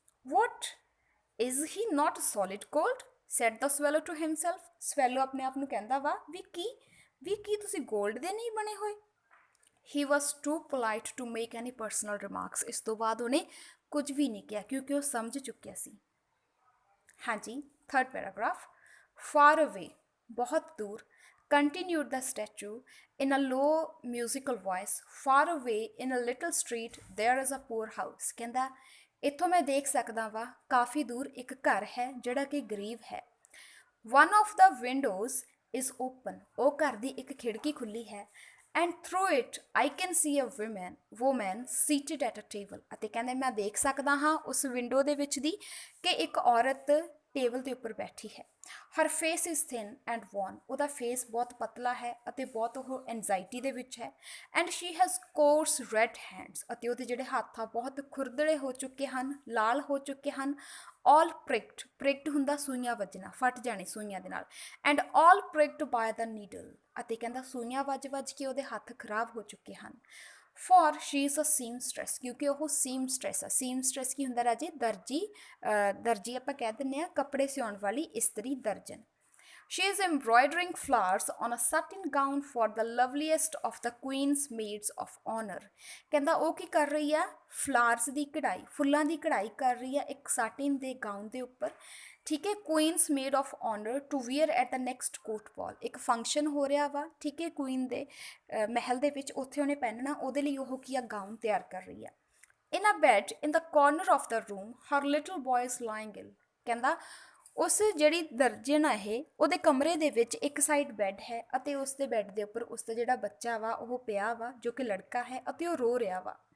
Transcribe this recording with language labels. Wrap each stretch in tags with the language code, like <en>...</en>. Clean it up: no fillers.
<en>what is he not solid gold, said the swallow to himself,</en> <pa>swallow ਆਪਣੇ ਆਪ ਨੂੰ ਕਹਿੰਦਾ ਵਾ ਵੀ ਕੀ ਤੁਸੀਂ ਗੋਲਡ ਦੇ ਨਹੀਂ ਬਣੇ ਹੋਏ।</pa> <en>he was too polite to make any personal remarks,</en> <pa>ਇਸ ਤੋਂ ਬਾਅਦ ਉਹਨੇ ਕੁਝ ਵੀ ਨਹੀਂ ਕਿਹਾ ਕਿਉਂਕਿ ਉਹ ਸਮਝ ਚੁੱਕਿਆ ਸੀ। ਹਾਂਜੀ,</pa> <en>third paragraph, far away,</en> <pa>ਬਹੁਤ ਦੂਰ,</pa> <en>continued the statue in a low musical voice, far away in a little street there is a poor house,</en> <pa>ਕਹਿੰਦਾ ਇੱਥੋਂ ਮੈਂ ਦੇਖ ਸਕਦਾ ਵਾ ਕਾਫੀ ਦੂਰ ਇੱਕ ਘਰ ਹੈ ਜਿਹੜਾ ਕਿ ਗਰੀਬ ਹੈ।</pa> <en>one of the windows is open,</en> <pa>ਉਹ ਘਰ ਦੀ ਇੱਕ ਖਿੜਕੀ ਖੁੱਲੀ ਹੈ।</pa> <en>and through it I can see a woman seated at a table,</en> <pa>ਅਤੇ ਕਹਿੰਦੇ ਮੈਂ ਦੇਖ ਸਕਦਾ ਹਾਂ ਉਸ ਵਿੰਡੋ ਦੇ ਵਿੱਚ ਦੀ ਕਿ ਇੱਕ ਔਰਤ ਟੇਬਲ ਦੇ ਉੱਪਰ ਬੈਠੀ ਹੈ।</pa> <en>her face is thin and worn,</en> <pa>ਉਹਦਾ ਫੇਸ ਬਹੁਤ ਪਤਲਾ ਹੈ ਅਤੇ ਬਹੁਤ ਉਹ ਐਂਜ਼ਾਈਟੀ ਦੇ ਵਿੱਚ ਹੈ।</pa> <en>and she has coarse red hands,</en> <pa>ਅਤੇ ਉਹਦੇ ਜਿਹੜੇ ਹੱਥ ਆ ਬਹੁਤ ਖੁਰਦੜੇ ਹੋ ਚੁੱਕੇ ਹਨ, ਲਾਲ ਹੋ ਚੁੱਕੇ ਹਨ।</pa> <en>all pricked</en> <pa>ਹੁੰਦਾ ਸੂਈਆਂ ਵੱਜਣਾ, ਫਟ ਜਾਣੀ ਸੂਈਆਂ ਦੇ ਨਾਲ।</pa> <en>and all pricked by the needle,</en> <pa>ਅਤੇ ਕਹਿੰਦਾ ਸੂਈਆਂ ਵੱਜ ਕੇ ਉਹਦੇ ਹੱਥ ਖਰਾਬ ਹੋ ਚੁੱਕੇ ਹਨ।</pa> <en>for she is a seamstress,</en> <pa>ਕਿਉਂਕਿ ਉਹ seamstress ਆ। seamstress ਕੀ ਹੁੰਦਾ ਰਾਜੇ? ਦਰਜੀ ਆਪਾਂ ਕਹਿ ਦਿੰਦੇ ਆ ਕੱਪੜੇ ਸਿਉਣ ਵਾਲੀ ਇਸਤਰੀ, ਦਰਜਨ।</pa> <en>she is embroidering flowers on a satin gown for the loveliest of the queen's maids of honor,</en> <pa>ਕਹਿੰਦਾ ਉਹ ਕੀ ਕਰ ਰਹੀ ਆ? ਫਲਾਰਸ ਦੀ ਕਢਾਈ, ਫੁੱਲਾਂ ਦੀ ਕਢਾਈ ਕਰ ਰਹੀ ਆ ਇੱਕ ਸਾਟਿਨ ਦੇ ਗਾਊਨ ਦੇ ਉੱਪਰ, ਠੀਕ ਹੈ।</pa> <en>queen's maid of honour to wear at the next court ball,</en> <pa>ਇੱਕ ਫੰਕਸ਼ਨ ਹੋ ਰਿਹਾ ਵਾ, ਠੀਕ ਹੈ, ਕੁਈਨ ਦੇ ਮਹਿਲ ਦੇ ਵਿੱਚ, ਉੱਥੇ ਉਹਨੇ ਪਹਿਨਣਾ, ਉਹਦੇ ਲਈ ਉਹ ਕੀ ਆ? ਗਾਊਨ ਤਿਆਰ ਕਰ ਰਹੀ ਆ।</pa> <en>in a bed in the corner of the room her little boy is lying ill,</en> <pa>ਕਹਿੰਦਾ ਉਸ ਜਿਹੜੀ ਦਰਜਨ ਆ ਇਹ ਉਹਦੇ ਕਮਰੇ ਦੇ ਵਿੱਚ ਇੱਕ ਸਾਈਡ ਬੈੱਡ ਹੈ ਅਤੇ ਉਸ ਦੇ ਬੈੱਡ ਦੇ ਉੱਪਰ ਉਸ ਦਾ ਜਿਹੜਾ ਬੱਚਾ ਵਾ ਉਹ ਪਿਆ ਵਾ ਜੋ ਕਿ ਲੜਕਾ ਹੈ ਅਤੇ ਉਹ ਰੋ ਰਿਹਾ ਵਾ।</pa>